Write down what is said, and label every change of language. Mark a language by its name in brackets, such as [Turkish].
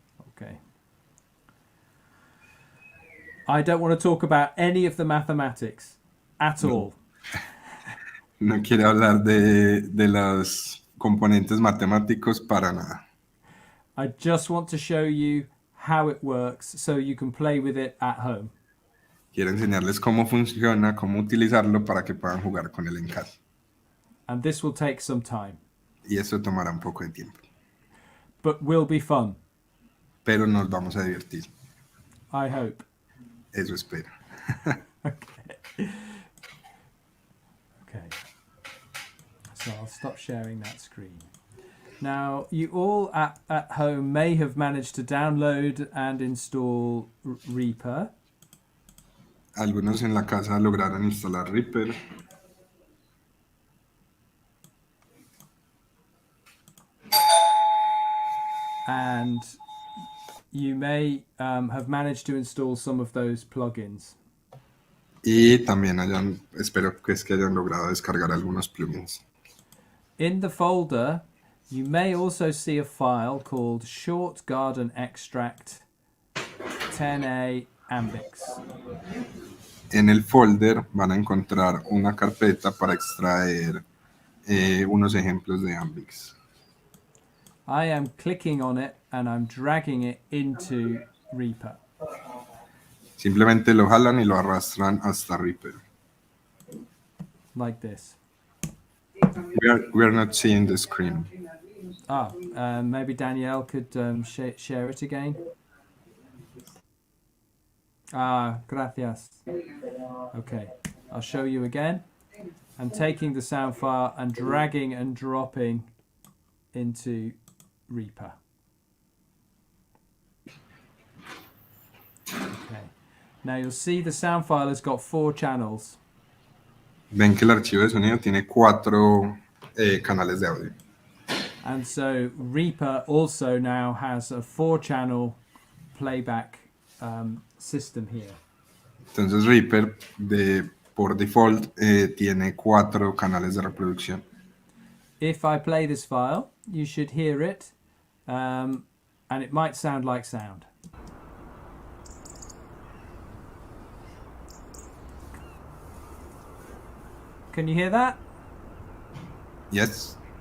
[English] Okay. I don't want to talk about any of the mathematics at all. [Spanish] No quiere hablar de los componentes matemáticos para nada. [English] I just want to show you how it works so you can play with it at home. [Spanish] Quiero enseñarles cómo funciona, cómo utilizarlo para que puedan jugar con él en casa. [English] And this will take some time, [Spanish] Y eso tomará un poco de tiempo. [English] but will be fun, [Spanish] Pero nos vamos a divertir. [English] I hope. [Spanish] Eso espero. [English] Okay. So I'll stop sharing that screen. Now, you all at home may have managed to download and install Reaper. [Spanish] Algunos en la casa lograron instalar Reaper. [English] And you may have managed to install some of those plugins. [Spanish] Y también espero que hayan logrado descargar algunos plugins. [English] In the folder, you may also see a file called Short Garden Extract 10A Ambics. [Spanish] En el folder van a encontrar una carpeta para extraer unos ejemplos de Ambics. [English] I am clicking on it and I'm dragging it into Reaper. [Spanish] Simplemente lo jalan y lo arrastran hasta Reaper. [English] Like this. We are not seeing the screen. Maybe Danielle could share it again. Gracias. Okay, I'll show you again. I'm taking the sound file and dragging and dropping into Reaper. Okay. Now you'll see the sound file has got 4 channels. [Spanish] Ven que el archivo de sonido tiene 4 canales de audio. [English] And so Reaper also now has a 4-channel playback system here. [Spanish] Entonces Reaper por default tiene 4 canales de reproducción. [English] If I play this file, you should hear it, and it might sound like sound. Can you hear that? Yes.